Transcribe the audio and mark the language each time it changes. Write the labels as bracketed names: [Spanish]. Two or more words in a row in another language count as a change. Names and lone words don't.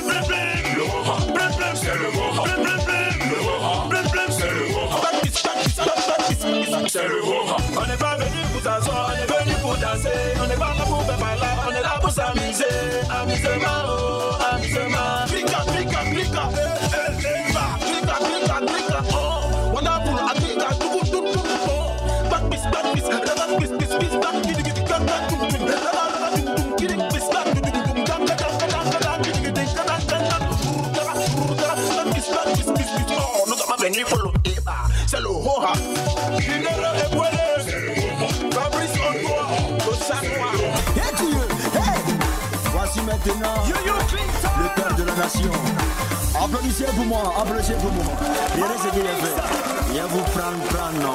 [French] C'est le haut. On n'est pas venu pour s'asseoir, on est venu pour danser. On n'est pas là pour faire mal, on est là pour s'amuser. Amusement, oh, amusement. Clica, clica, clica. Clica, clica, clica. [English] Oh, wonderful. Clica, [French] tout, tout, tout. [English] Oh, back piece, back piece. Back piece, piece, piece. Back piece, piece, back piece. [French] C'est le Roha. Fabrice Antoine, le Sanois. Voici maintenant le père de la nation. Applaudissez pour moi, applaudissez pour moi. Regardez ce qu'il a fait. Viens vous prendre, non.